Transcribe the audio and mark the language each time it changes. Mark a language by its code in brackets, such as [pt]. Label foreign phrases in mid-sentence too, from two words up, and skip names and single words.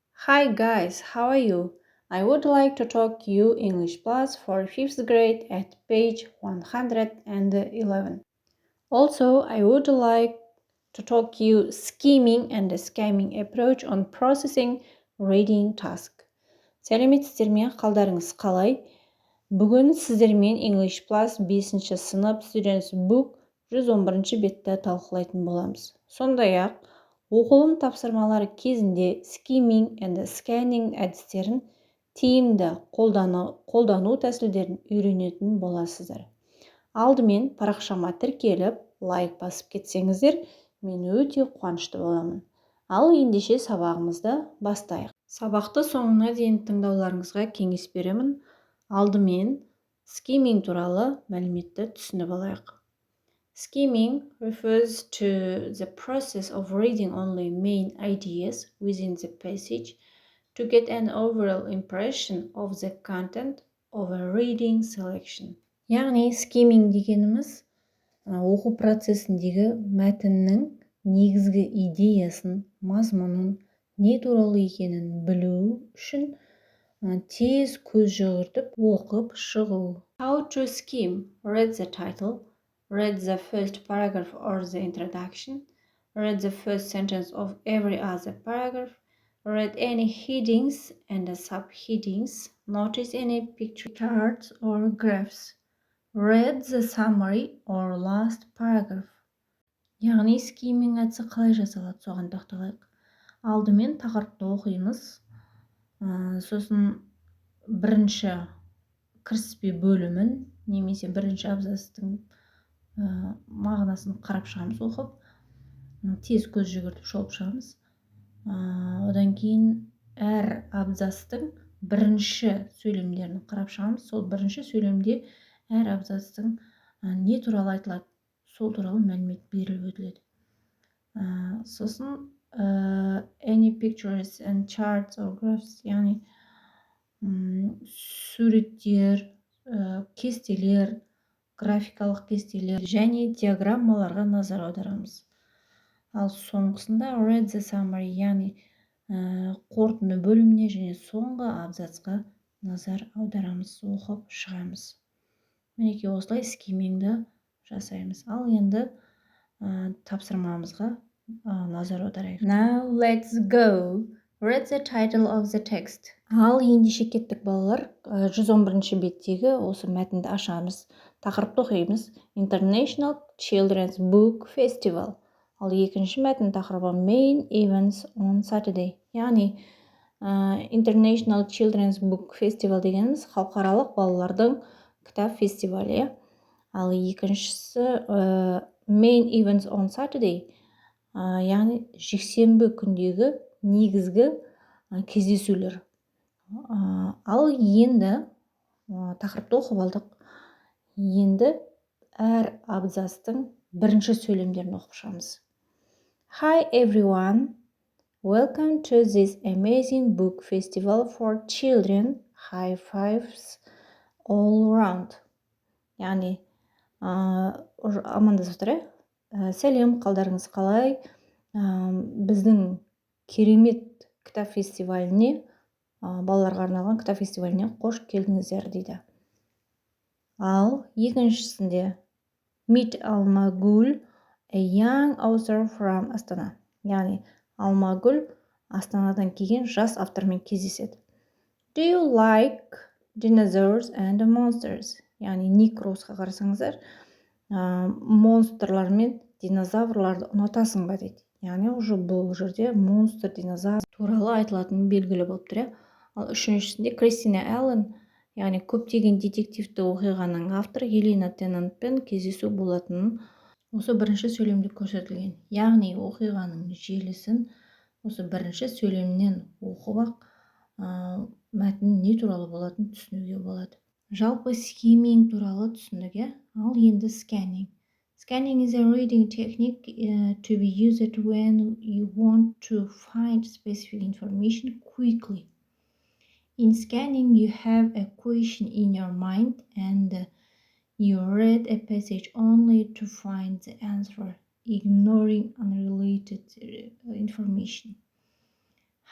[en] Hi guys, how are you? I would like to talk you English Plus for 5th grade at page 111. Also, I would like to talk you skimming and scamming approach on processing reading task. [kk] Сәлеметсіздер ме, қалдарыңыз қалай? Бүгін сіздермен English Plus 5-ші сынып Students Book 111 бетті талқылайтын боламыз. Сондай-ақ, оқылым тапсырмалары кезінде [en] skimming and scanning [kk] әдістерін тиімді қолдану тәсілдерін үйренетін боласыздар. Алдымен парақшама тіркеліп, лайк басып кетсеңіздер, мен өте қуанышты боламын. Ал ендеше сабағымызды бастайық. Сабақты соңына дейін тыңдауларыңызға кеңес беремін. Алдымен skimming туралы мәліметті түсініп алайық. [en] Skimming refers to the process of reading only main ideas within the passage to get an overall impression of the content of a reading selection. [kk] Яғни skimming дегеніміз оқу процесіндегі мәтіннің негізгі идеясын, мазмұнын, не туралы екенін білу үшін тез көз жүгіртіп оқып шығу. [en] How to skim? Read the title. Read the first paragraph or the introduction. Read the first sentence of every other paragraph. Read any headings and subheadings. Notice any picture charts or graphs. Read the summary or last paragraph. [kk] Яғни skimming әдісі қалай жасалады, соған тоқталайық. Алдымен тақырыпты оқимыз. Сосын бірінші кіріспе бөлімін немесе бірінші абзацтың мағынасын қарап шығамыз оқып, тез көз жүгіртіп шолып шығамыз. Одан кейін әр абзацтың бірінші сөйлемдерін қарап шығамыз. Сол бірінші сөйлемде әр абзацтың не туралы айтылады, сол туралы мәлімет беріліп өтіледі. Сосын [en] any pictures and charts or graphs, [kk] яғни суреттер, кестелер, графикалық кестелер және диаграммаларға назар аударамыз. Ал соңғысында [en] read the summary, [kk] яғни қорытынды бөліміне және соңғы абзацқа назар аударамыз, оқып шығамыз. Мінекей осылай скиммингді жасаймыз. Ал енді тапсырмамызға назар аударайық. [en] Now let's go. Read the title of the text. [kk] Ал ендеше кеттік балалар. 111 беттегі осы мәтінді ашамыз. Тақырыпты оқимыз. International Children's Book Festival. Ал екінші мәтін тақырыбы Main Events on Saturday. Яғни International Children's Book Festival дегеніміз халықаралық балалардың кітап фестивалі. Ал екіншісі Main Events on Saturday. Яғни жексенбі күндегі негізгі кездесулер. Ал енді тақырыпты оқып алдық. Енді әр абзацтың бірінші сөйлемдерін оқып шығамыз. [en] Hi everyone, welcome to this amazing book festival for children. High fives all around. [kk] Яғни амандасып тұр. Сәлем, қалдарыңыз қалай? Біздің керемет кітап фестиваліне, балаларға арналған кітап фестиваліне қош келдіңіздер дейді. Ал екіншісінде Meet Алмагүл, [en] a young author from Астана. [kk] Яғни Алмагүл Астанадан келген жас автормен кездеседі. [en] Do you like dinosaurs and monsters? [kk] Яғни некросқа қарасаңыздар, монстрлар мен динозаврларды ұнатасың ба дейді. Яғни уже бұл жерде монстр, динозавр туралы айтылатын белгілі болып тұр. Ал үшіншісінде Кристина Аллен, яғни көптеген детективті оқиғаның авторы Елена Теннантпен кездесу болатынын осы бірінші сөйлемде көрсетілген. Яғни оқиғаның желісін осы бірінші сөйлемнен оқып мәтін не туралы болатынын түсінуге болады. Жалпы skimming туралы түсіндік. Ал енді scanning. [en] Scanning is a reading technique to be used when you want to find specific information quickly. In scanning, you have a question in your mind and you read a passage only to find the answer, ignoring unrelated information.